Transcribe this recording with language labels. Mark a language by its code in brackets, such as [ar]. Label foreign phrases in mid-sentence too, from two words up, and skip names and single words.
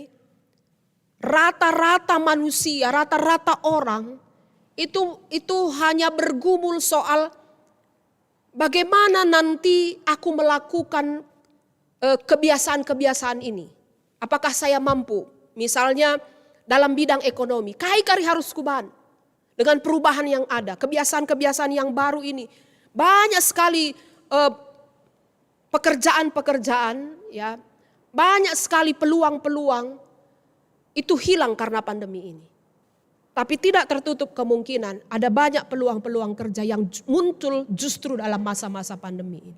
[id] Rata-rata manusia, rata-rata orang itu hanya bergumul soal bagaimana nanti aku melakukan kebiasaan-kebiasaan ini. Apakah saya mampu? Misalnya dalam bidang ekonomi, kai-kari harus kuban. Dengan perubahan yang ada, kebiasaan-kebiasaan yang baru ini. Banyak sekali pekerjaan-pekerjaan, ya, banyak sekali peluang-peluang itu hilang karena pandemi ini. Tapi tidak tertutup kemungkinan ada banyak peluang-peluang kerja yang muncul justru dalam masa-masa pandemi ini.